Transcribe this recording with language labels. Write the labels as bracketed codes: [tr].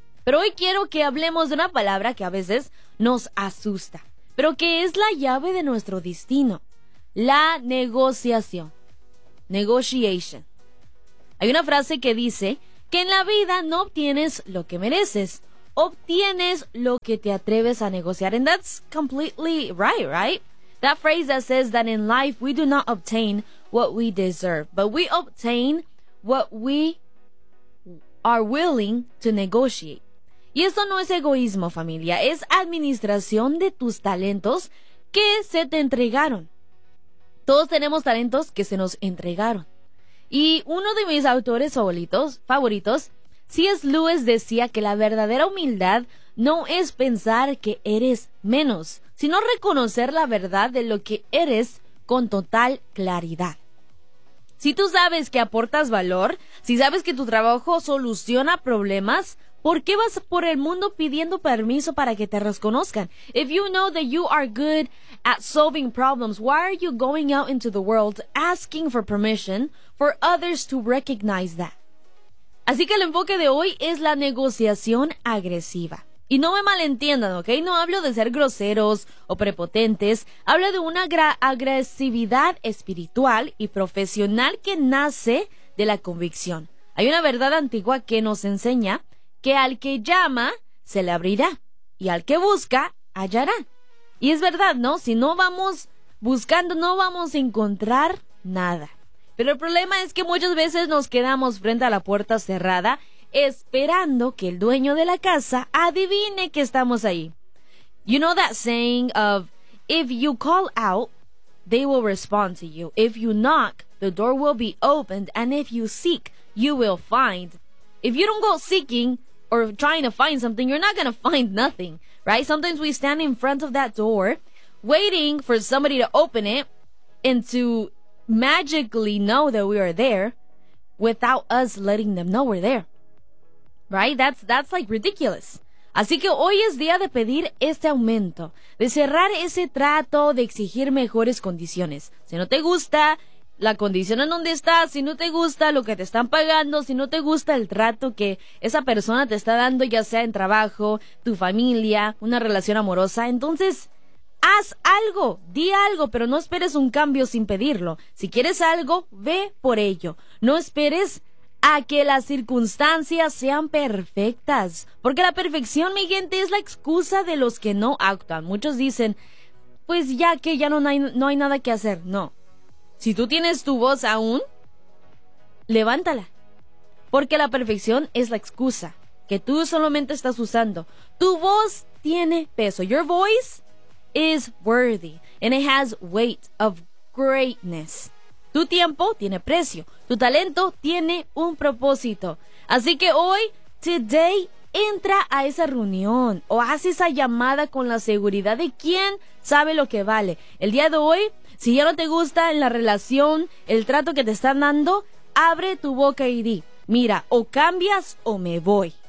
[es] Pero hoy quiero que hablemos de una palabra que a veces nos asusta, pero que es la llave de nuestro destino. La negociación. [en] Negotiation. [es] Hay una frase que dice que en la vida no obtienes lo que mereces, obtienes lo que te atreves a negociar. [en] And that's completely right, right? That phrase that says that in life we do not obtain what we deserve, but we obtain what we are willing to negotiate. [es] Y esto no es egoísmo, familia, es administración de tus talentos que se te entregaron. Todos tenemos talentos que se nos entregaron. Y uno de mis autores favoritos, C.S. Lewis, decía que la verdadera humildad no es pensar que eres menos, sino reconocer la verdad de lo que eres con total claridad. Si tú sabes que aportas valor, si sabes que tu trabajo soluciona problemas, ¿por qué vas por el mundo pidiendo permiso para que te reconozcan? [en] If you know that you are good at solving problems, why are you going out into the world asking for permission for others to recognize that? [es] Así que el enfoque de hoy es la negociación agresiva. Y no me malentiendan, ¿ok? No hablo de ser groseros o prepotentes. Hablo de una agresividad espiritual y profesional que nace de la convicción. Hay una verdad antigua que nos enseña que al que llama, se le abrirá, y al que busca, hallará. Y es verdad, ¿no? Si no vamos buscando, no vamos a encontrar nada. Pero el problema es que muchas veces nos quedamos frente a la puerta cerrada, esperando que el dueño de la casa adivine que estamos ahí. [en] You know that saying of, if you call out, they will respond to you. If you knock, the door will be opened, and if you seek, you will find. If you don't go seeking or trying to find something, you're not going to find nothing, right? Sometimes we stand in front of that door waiting for somebody to open it and to magically know that we are there without us letting them know we're there, right? That's like ridiculous. [es] Así que hoy es día de pedir este aumento, de cerrar ese trato, de exigir mejores condiciones. Si no te gusta la condición en donde estás, si no te gusta lo que te están pagando, si no te gusta el trato que esa persona te está dando, ya sea en trabajo, tu familia, una relación amorosa, entonces haz algo, di algo, pero no esperes un cambio sin pedirlo. Si quieres algo, ve por ello. No esperes a que las circunstancias sean perfectas, porque la perfección, mi gente, es la excusa de los que no actúan. Muchos dicen, pues ya que ya no hay nada que hacer. No. Si tú tienes tu voz aún, levántala. Porque la perfección es la excusa que tú solamente estás usando. Tu voz tiene peso. [en] Your voice is worthy and it has weight of greatness. [es] Tu tiempo tiene precio. Tu talento tiene un propósito. Así que hoy, today, entra a esa reunión o haz esa llamada con la seguridad de quién sabe lo que vale. El día de hoy, si ya no te gusta en la relación, el trato que te están dando, abre tu boca y di, mira, o cambias o me voy.